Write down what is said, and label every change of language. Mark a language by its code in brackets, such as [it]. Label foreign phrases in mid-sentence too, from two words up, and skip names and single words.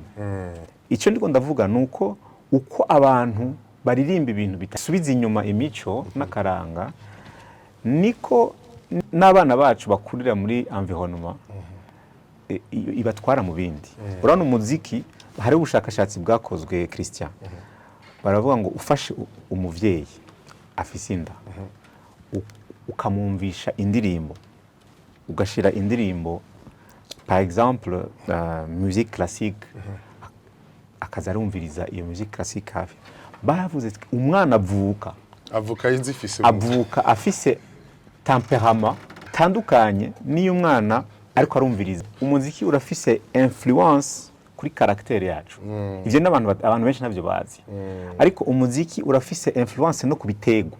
[rn] Icyo ndiko ndavuga nuko uko abantu baririmba ibintu bitasubiza inyuma imico n'akaranga, niko n'abana bacu bakurira muri environnement ibatwara mu bindi. Urabona umuziki, hari ubushakashatsi bwakozwe Christian, baravuga ngo ufashe umuvyeyi afise inda, ukamwumvisha indirimbo, ugashira indirimbo [fr] par exemple musique classique, [rn] akaza arumviriza iyo [fr] musique classique [rn] hafi, baravuze umwana avuka afise temperament tandukanye niyo umwana ariko arumviriza. Umuziki urafise influence kuri caractère yacu. Ivyo n'abantu benshi navyo bazi. Ariko umuziki urafise influence no kubitegwa.